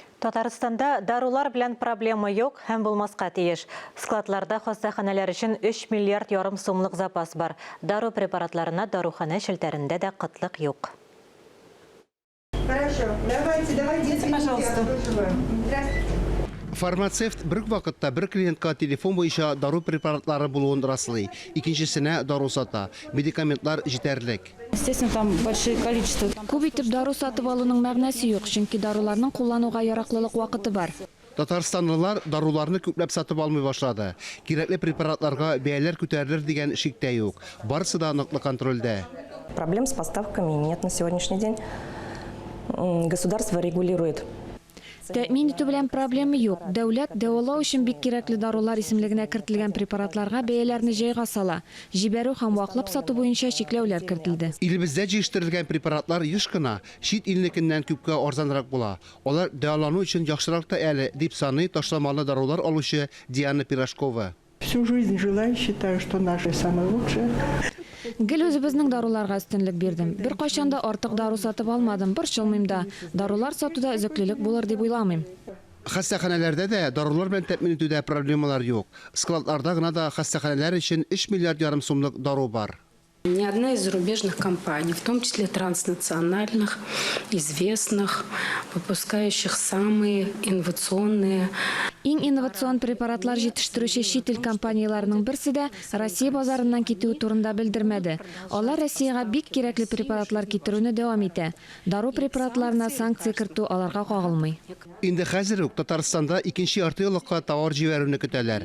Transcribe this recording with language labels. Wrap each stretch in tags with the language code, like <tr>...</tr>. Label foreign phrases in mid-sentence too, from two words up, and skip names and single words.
<tt>Татарстанда дарулар белән проблема юк һәм булмаска тиеш. Складларда хастаханәләр өчен 3 миллиард ярым сумлык запас бар. Дару препаратларына дарухана шелтәрендә дә кытлык юк.</tt> <ru>Хорошо, давайте, пожалуйста.</ru> <tt>Фармацевт бер вакытта бер клиентка телефон буенча дару препаратлары булуын раслый. Икенчесенә дару сата. Медикаментлар җитәрлек.</tt> <ru>Естественно, там большое количество.</ru> <tt>Күп итеп дару сатып алуның мәгънәсе юк, чөнки даруларның куллануга яраклылык вакыты бар. Татарстанлылар даруларны күпләп сатып алмый башлады. Кирәкле препаратларга бәяләр күтәрелер дигән шиктә юк. Барысы да ныклы контрольдә.</tt> <ru>Проблем с поставками нет на сегодняшний день. Государство регулирует.</ru> <tt>Тәэмин итү белән проблема юк. Дәүләт дәвалау өчен бик кирәкле дарулар исемлегенә кертелгән препаратларга бәяләрне җайга сала. Җибәрү һәм ваклап сату буенча чикләүләр кертелде. Илебездә җыештырылган препаратлар еш кына чит илнекеннән күпкә арзанрак була. Алар дәвалану өчен яхшырак та әле, дип саный ташламалы дарулар алучы Диана Пирожкова.</tt> <ru>Всю жизнь жила и считаю, что наши самые лучшие.</ru> <tt>Гел үзебезнең даруларга өстенлек бирдем. Бер кайчан да артык дару сатып алмадым, борчылмыйм да. Дарулар сатуда өзеклелек булыр дип уйламыйм. Хастаханәләрдә дә дарулар белән тәэмин итүдә проблемалар юк. Складларда гына да хастаханәләр өчен 3 миллиард ярым сумлык дару бар.</tt> <ru>Ни одна из зарубежных компаний, в том числе транснациональных, известных, выпускающих самые инновационные.</ru> <tt>Иң инновацион препаратлар җитештерүче чит ил компанияләренең берсе дә Россия базарыннан китү турында белдермәде. Алар Россиягә бик кирәкле препаратлар китерүне дәвам итә. Дару препаратларына санкция кертү аларга кагылмый. Инде хәзер үк Татарстанда икенче яртыеллыкка товар җибәрүне көтәләр.</tt>